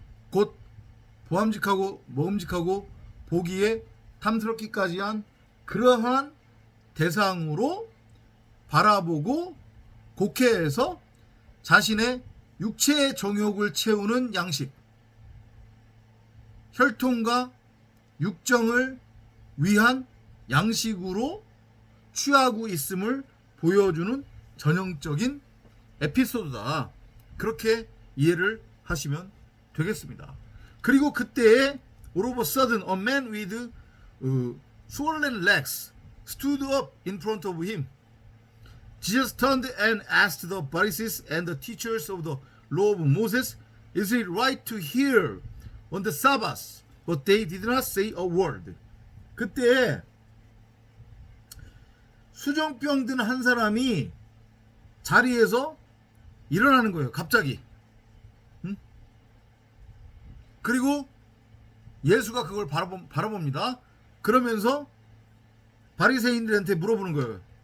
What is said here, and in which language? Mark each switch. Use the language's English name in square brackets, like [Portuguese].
[Korean] 곧 보암직하고 먹음직하고 보기에 탐스럽기까지 한 그러한 대상으로 바라보고 곡해해서 자신의 육체의 정욕을 채우는 양식, 혈통과 육정을 위한 양식으로 취하고 있음을 보여주는 전형적인 에피소드다. 그렇게 이해를 하시면 되겠습니다. 그리고 그때에 [English] all of a sudden a man with swollen legs stood up in front of him. Jesus turned and asked the Pharisees and the teachers of the law of Moses, is it right to heal on the Sabbath? But they did not say a word. [Korean] 그때 수정병 든 한 사람이 자리에서 일어나는 거예요. 갑자기. 그리고 예수가 그걸 바라봅니다. 그러면서 바리새인들한테 물어보는 거예요.